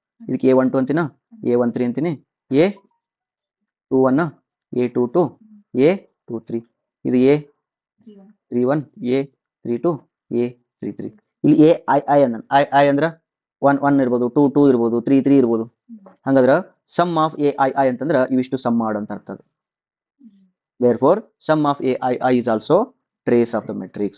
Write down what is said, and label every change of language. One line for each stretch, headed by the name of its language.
Kannada: ಇದಕ್ಕೆ A12 ಅಂತೀನ, A13 ಅಂತೀನಿ, A21, A22, A23, ಇದು A31, A32, A33. ಇಲ್ಲಿ ಎ ಐ ಐ ಅಂದ್ರ 1 ಇರ್ಬೋದು, 2 ಇರ್ಬೋದು, 3 ಇರ್ಬೋದು. ಹಂಗಂದ್ರ some of A I I ಅಂತಂದ್ರ ಇವಿಷ್ಟು ಸಮ್ ಮಾಡು ಅಂತ ಅರ್ಥ.
English: therefore sum of aii is also trace of the matrix.